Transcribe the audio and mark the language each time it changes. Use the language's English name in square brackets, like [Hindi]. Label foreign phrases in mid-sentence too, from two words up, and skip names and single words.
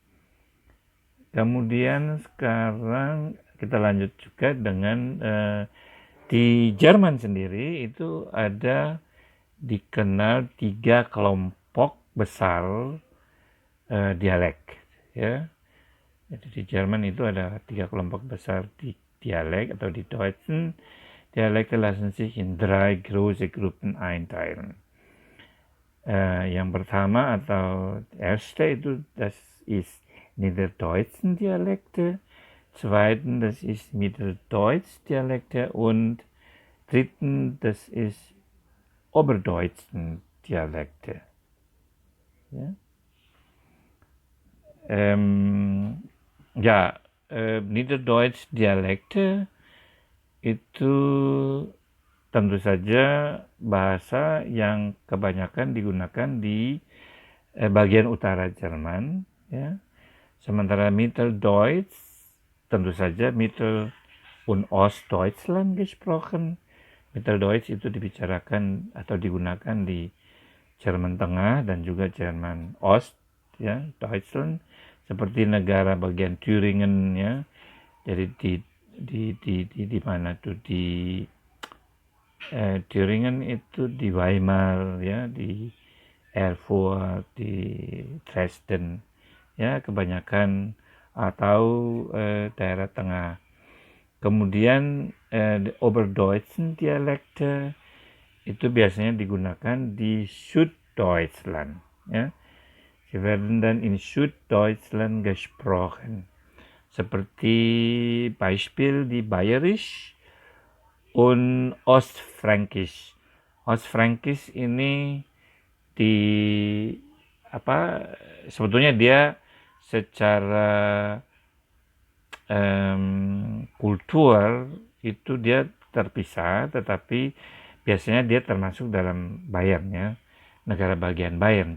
[Indonesian] Kemudian sekarang kita lanjut juga dengan di Jerman sendiri itu ada dikenal 3 kelompok besar dialek, ya. Jadi di Jerman itu ada 3 kelompok besar di dialek atau di Deutschen. [German] Dialekte lassen sich in 3 große Gruppen einteilen. [Indonesian] Yang pertama atau [German] erste itu das ist Niederdeutschen Dialekte, zweiten das ist Mitteldeutsch Dialekte und dritten das ist Oberdeutschen Dialekte. Ja. Niederdeutsch Dialekte [Indonesian] itu tentu saja bahasa yang kebanyakan digunakan di bagian utara Jerman, ya. [German] Sementara Mitteldeutsch [Indonesian] tentu saja [German] Mittel- und Ostdeutschland gesprochen. [Indonesian] Mitteldeutsch itu dibicarakan atau digunakan di Jerman Tengah dan juga Jerman Ost, ya, Deutschland, seperti negara bagian Thüringen, ya. Jadi di mana tuh di Thüringen itu di Weimar, ya, di Erfurt, di Dresden, ya, kebanyakan atau daerah tengah. Kemudian [German] Oberdeutschen Dialekte [Indonesian] itu biasanya digunakan di Süddeutschland, ya. [German] Sie werden dann in Süddeutschland gesprochen. [Indonesian] Seperti Beispiel di [German] Bayerisch und Ostfränkisch. [Indonesian] Ostfränkisch ini di sebetulnya dia secara kultur itu dia terpisah, tetapi biasanya dia termasuk dalam Bayern, ya, negara bagian Bayern.